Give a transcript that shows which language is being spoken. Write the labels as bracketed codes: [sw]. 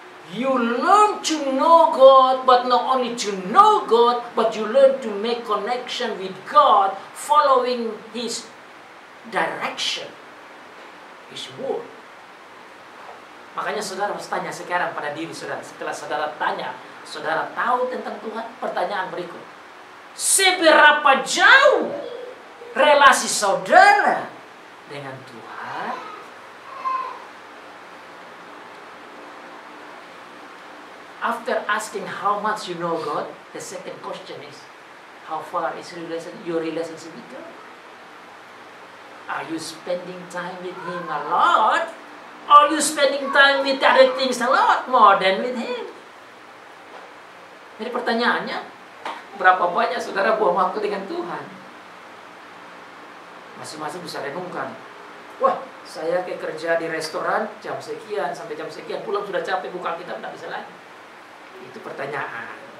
[en] You learn to know God, but not only to know God, but you learn to make connection with God, following His direction, His word. [id] Makanya saudara harus tanya sekarang pada diri saudara. Setelah saudara tanya, saudara tahu tentang Tuhan, pertanyaan berikut. Seberapa jauh relasi saudara dengan Tuhan? [en] After asking how much you know God, the second question is, how far is your relationship with God? Are you spending time with Him a lot? Or are you spending time with other things a lot more than with Him? [id] Jadi pertanyaannya, berapa banyak saudara buang waktu dengan Tuhan? Masing-masing bisa renungkan. Wah, saya kayak kerja di restoran jam sekian sampai jam sekian, pulang sudah capek, buka kitab tidak bisa lagi. Itu pertanyaan.